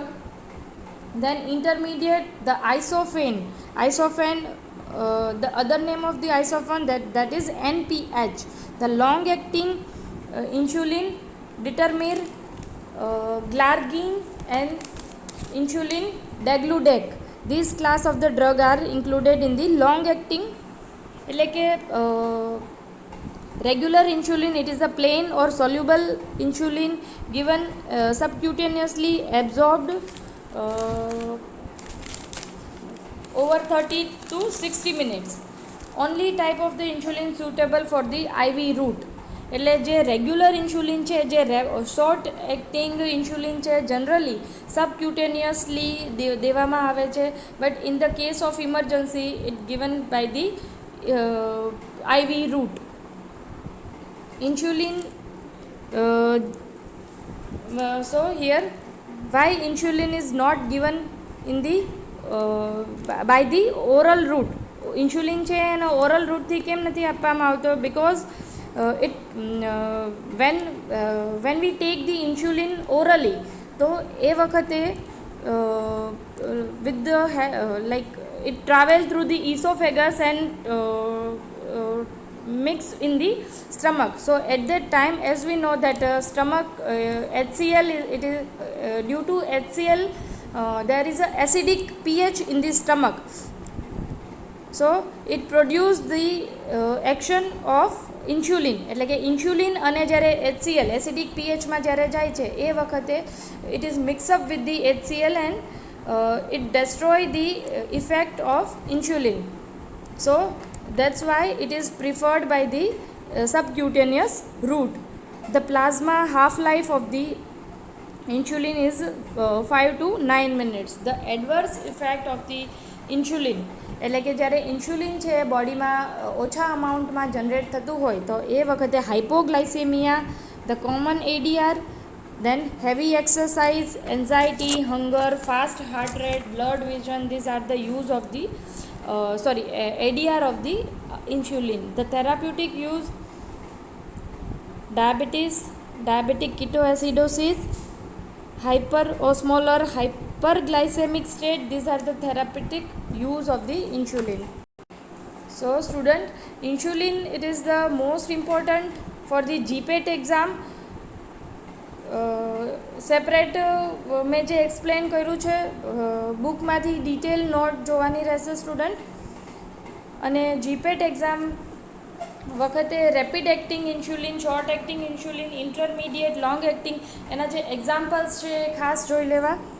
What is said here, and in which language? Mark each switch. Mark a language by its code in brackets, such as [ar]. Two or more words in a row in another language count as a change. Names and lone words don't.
[en] Then intermediate, the isophane, the other name of the isophane, that is NPH. The long acting insulin, Determir, Glargine and insulin degludec. These class of the drug are included in the long acting [gu] એટલે કે [en] regular insulin, it is a plain or soluble insulin given subcutaneously absorbed over 30 to 60 minutes. Only type of the insulin suitable for the IV route. [gu] એટલે જે [en] regular insulin [gu] છે, જે [en] short acting insulin [gu] છે, [en] generally subcutaneously [gu] દેવામાં આવે છે, [en] but in the case of emergency it given by the IV route. Insulin, so here why insulin is not given in the by the oral route. [gu] ઇન્સ્યુલિન છે એને [en] oral routeથી [gu] કેમ નથી આપવામાં આવતો? [en] બિકોઝ it when we take the insulin orally, [gu] તો એ વખતે [en] with the like it travel through the esophagus and mix in the stomach. So at that time, as we know that stomach HCl, it is due to HCl there is a acidic pH in the stomach. So it produce the action of ઇન્સ્યુલિન. [gu] એટલે કે ઇન્સ્યુલિન અને જ્યારે HCl [en] acidic pHમાં [gu] જ્યારે જાય છે એ વખતે [en] it is mixup with the HCl and it destroy the effect of insulin. So that's why it is preferred by the subcutaneous route. The plasma half life of the insulin is 5 to 9 minutes. The adverse effect of the insulin, [gu] એટલે કે જ્યારે ઇન્સ્યુલિન છે બોડીમાં ઓછા અમાઉન્ટમાં જનરેટ થતું હોય તો એ વખતે હાઇપોગ્લાઇસેમિયા, [en] the common ADR, then heavy exercise, anxiety, hunger, fast heart rate, blurred vision. These are the use of the ADR of the insulin. The therapeutic use: diabetes, diabetic ketoacidosis, hyperosmolar hyperglycemic state. These are the therapeutic use of the insulin. So student, insulin, it is the most important for the GPAT exam. [gu] સેપરેટ મેં જે એક્સપ્લેન કર્યું છે બુકમાંથી [en] detail note [gu] જોવાની રહેશે સ્ટુડન્ટ. અને જીપેટ એક્ઝામ વખતે [en] rapid acting insulin, short acting insulin, intermediate, long acting, [gu] એના જે એક્ઝામ્પલ્સ છે એ ખાસ જોઈ લેવા.